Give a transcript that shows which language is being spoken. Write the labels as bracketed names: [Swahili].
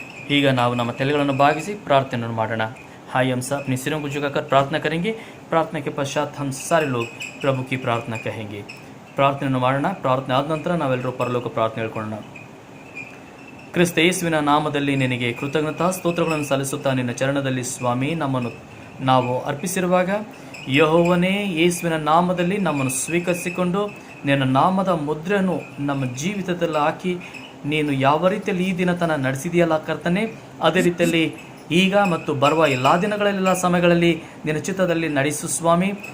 [Kannada] ಈಗ ನಾವು ನಮ್ಮ ತಲೆಗಳನ್ನು ಬಾಗಿಸಿ ಪ್ರಾರ್ಥನೆಯನ್ನು ಮಾಡೋಣ. [Hindi] हाय हम सब अपने सिरों को झुकाकर प्रार्थना करेंगे. प्रार्थना के पश्चात हम सारे लोग प्रभु की प्रार्थना कहेंगे. [Kannada] ಪ್ರಾರ್ಥನೆಯನ್ನು ಮಾಡೋಣ. ಪ್ರಾರ್ಥನೆ ಆದ ನಂತರ ನಾವೆಲ್ಲರೂ ಪರಲೋಕ ಪ್ರಾರ್ಥನೆ ಹೇಳ್ಕೊಳ್ಳೋಣ. ಕ್ರಿಸ್ತ ಯೇಸುವಿನ ನಾಮದಲ್ಲಿ ನಿನಗೆ ಕೃತಜ್ಞತಾ ಸ್ತೋತ್ರಗಳನ್ನು ಸಲ್ಲಿಸುತ್ತಾ ನಿನ್ನ ಚರಣದಲ್ಲಿ ಸ್ವಾಮಿ ನಮ್ಮನ್ನು ನಾವು ಅರ್ಪಿಸಿರುವಾಗ ಯೆಹೋವನೇ, ಯೇಸುವಿನ ನಾಮದಲ್ಲಿ ನಮ್ಮನ್ನು ಸ್ವೀಕರಿಸಿಕೊಂಡು ನಿನ್ನ ನಾಮದ ಮುದ್ರೆಯನ್ನು ನಮ್ಮ ಜೀವಿತದಲ್ಲಿ ಹಾಕಿ ನೀನು ಯಾವ ರೀತಿಯಲ್ಲಿ ಈ ದಿನ ತನಕ ನಡೆಸಿದೆಯಲ್ಲ ಕರ್ತನೆ, ಅದೇ ರೀತಿಯಲ್ಲಿ ಈಗ ಮತ್ತು ಬರುವ ಎಲ್ಲ ದಿನಗಳೆಲ್ಲ ಸಮಯಗಳಲ್ಲಿ ನಿನ್ನ ಚಿತ್ತದಲ್ಲಿ ನಡೆಸು ಸ್ವಾಮಿ.